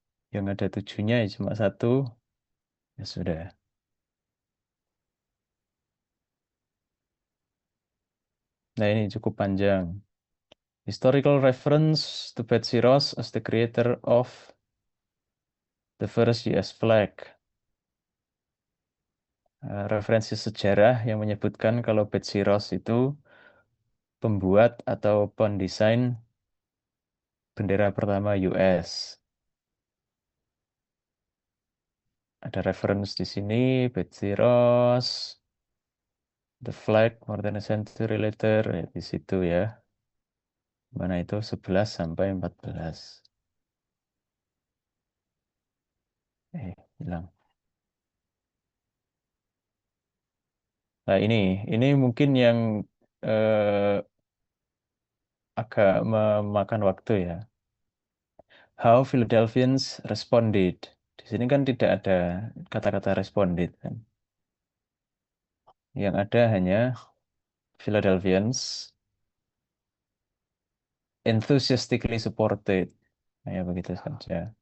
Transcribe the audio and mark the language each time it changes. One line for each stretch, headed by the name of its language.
Indonesian: Yang ada tujuhnya ya cuma satu. Ya sudah. Nah ini cukup panjang.
English: Historical reference to Betsy Ross as the creator of the first US flag.
Indonesian: Referensi sejarah yang menyebutkan kalau Betsy Ross itu pembuat atau pendesain bendera pertama US. Ada reference di sini, Betsy Ross,
English: the flag more than a century later,
Indonesian: ya, di situ ya. Mana itu 11 sampai 14. Hilang. Nah ini mungkin yang eh, agak memakan waktu ya.
English: How Philadelphians responded.
Indonesian: Di sini kan tidak ada kata-kata responded kan. Yang ada hanya
English: Philadelphians enthusiastically supported.
Indonesian: Nah, ya begitu saja.